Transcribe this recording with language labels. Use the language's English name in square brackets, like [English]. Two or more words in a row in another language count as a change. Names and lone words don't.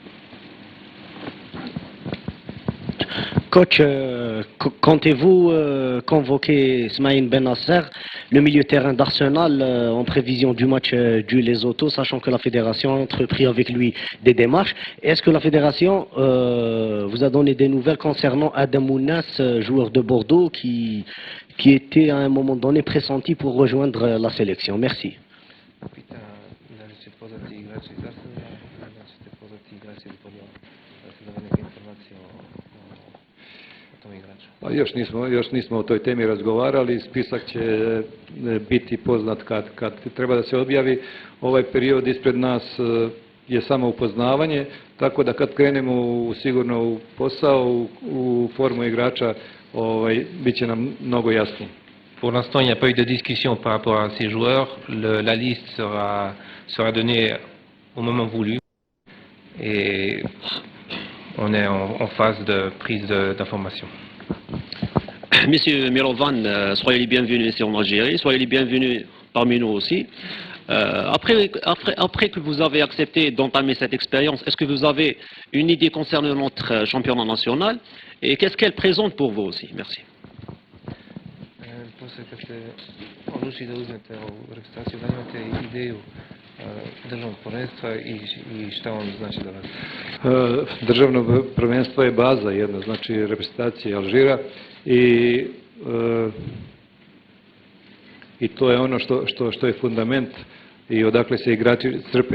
[French] Coach, comptez-vous convoquer Smaïn Ben Nasser, le milieu terrain d'Arsenal, en prévision du match du Lesotho, sachant que la fédération a entrepris avec lui des démarches? Est-ce que la fédération vous a donné des nouvelles concernant Adam Mounas, joueur de Bordeaux, qui était à un moment donné pressenti pour rejoindre la sélection? Merci. [Serbian] Još nismo o toj temi razgovarali, spisak će biti poznat kad treba da se objavi. Ovaj period ispred nas je samo upoznavanje, tako da kad krenemo sigurno u posao, u formu igrača, bit će nam mnogo jasnije. [French] Pour l'instant, il n'y a pas eu de discussion par rapport à ces joueurs. La liste sera donnée au moment voulu. Et on est en phase de prise d'information. Monsieur Mirovan, soyez les bienvenus ici en Algérie, soyez les bienvenus parmi nous aussi. Après que vous avez accepté d'entamer cette expérience, est-ce que vous avez une idée concernant notre championnat national et qu'est-ce qu'elle présente pour vous aussi? Merci. [Serbian] После kad ste odlučili da uzmete ovu reprezentaciju, da imate ideju državnog prvenstva i šta on znači da vas? Državno prvenstvo je baza jedna, znači reprezentacija Alžira i to je ono što je fundament i odakle se igrači crpe.